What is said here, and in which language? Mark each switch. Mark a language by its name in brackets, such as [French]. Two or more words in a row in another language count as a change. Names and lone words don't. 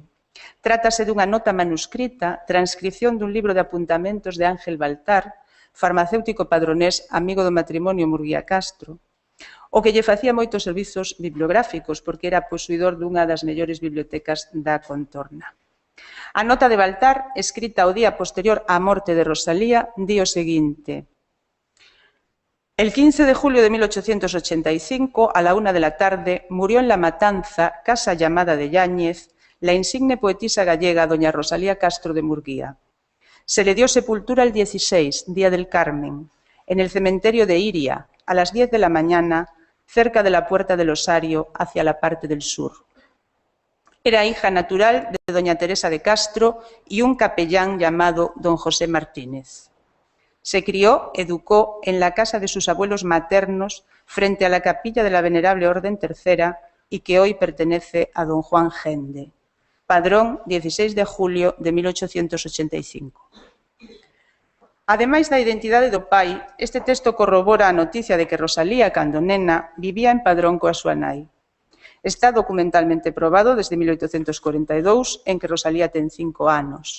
[Galician] Trátase dunha nota manuscrita, transcripción dun libro de apuntamentos de Ángel Baltar, farmacéutico padronés, amigo do matrimonio Murguía Castro, o que lle facía moitos servizos bibliográficos porque era posuidor dunha das mellores bibliotecas da contorna. A nota de Baltar, escrita o día posterior á morte de Rosalía, di o seguinte: [Spanish] el 15 de julio de 1885, a la 1 de la tarde, murió en La Matanza, casa llamada de Yáñez, la insigne poetisa gallega doña Rosalía Castro de Murguía. Se le dio sepultura el 16, día del Carmen, en el cementerio de Iria, a las 10 de la mañana, cerca de la Puerta del Osario, hacia la parte del sur. Era hija natural de doña Teresa de Castro y un capellán llamado don José Martínez. Se crió, educó en la casa de sus abuelos maternos frente a la capilla de la Venerable Orden Tercera y que hoy pertenece a don Juan Gende. Padrón, 16 de julio de 1885. [Galician] Ademais da identidade do pai, este texto corrobora a noticia de que Rosalía, cando nena, vivía en Padrón coa súa nai. Está documentalmente probado desde 1842, en que Rosalía ten 5 anos.